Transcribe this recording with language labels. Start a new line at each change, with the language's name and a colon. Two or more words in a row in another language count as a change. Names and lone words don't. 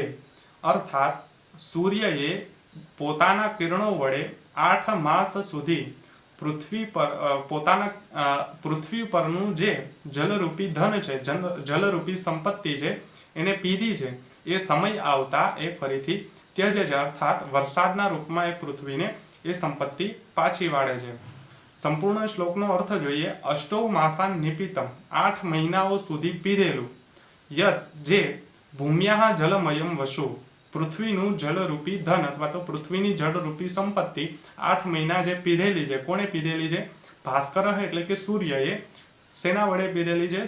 Gujarati: અર્થાત સૂર્યએ પોતાના કિરણો વડે 8 માસ સુધી પૃથ્વી પર પૃથ્વી પરનું જે જલરૂપી ધન છે, જલરૂપી સંપત્તિ છે એને પીધી છે, એ સમય આવતા એ ફરીથી ત્યજે છે, અર્થાત વરસાદના રૂપમાં એ પૃથ્વીને એ સંપત્તિ પાછી વાળે છે। संपूर्ण श्लोकનો अर्थ જોઈએ।
Sanskrit: अष्टौ मासान् निपीतम्
Gujarati: 8 મહિનાઓ સુધી પીધેલું યત જે
Sanskrit: ભૂમ્યાઃ જલમયમ વસુ
Gujarati: પૃથ્વીનું જલરૂપી ધન અથવા તો પૃથ્વીની જળરૂપી સંપત્તિ 8 મહિના જે પીધેલી છે। કોણે પીધેલી છે? ભાસ્કર એટલે કે સૂર્યએ સેના વડે પીધેલી છે?